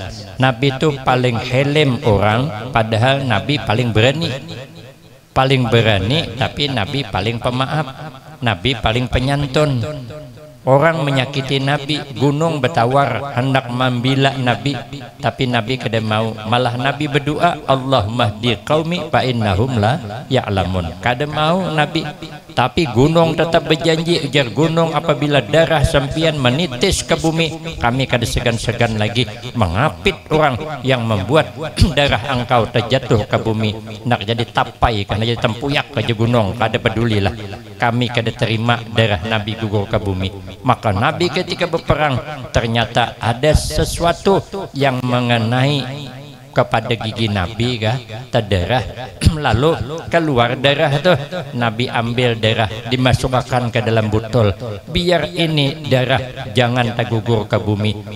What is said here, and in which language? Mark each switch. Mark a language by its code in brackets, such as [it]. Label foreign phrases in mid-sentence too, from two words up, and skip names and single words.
[id] Nabi itu paling helm orang, padahal Nabi paling berani. Paling berani tapi Nabi paling pemaaf. [bjn] Nabi paling penyantun. Orang menyakiti Nabi, gunung bertawar hendak membela Nabi, tapi Nabi kada mau, malah Nabi berdoa [ar] اللهم اهد قومي فإنهم لا يعلمون. [bjn] Kada mau Nabi, tapi gunung tetap berjanji, ujar gunung apabila darah sampian menitis ke bumi, kami kada segan-segan lagi mengapit orang yang membuat darah engkau terjatuh ke bumi, nak jadi tapai karena jadi tempuyak ke gunung, kada pedulilah, kami kada terima darah Nabi gugur ke bumi. [id] Maka Nabi ketika berperang ternyata ada sesuatu yang mengenai kepada gigi Nabi kah, terdarah lalu keluar darah itu, Nabi ambil darah dimasukkan ke dalam botol, biar ini darah jangan tergugur ke bumi.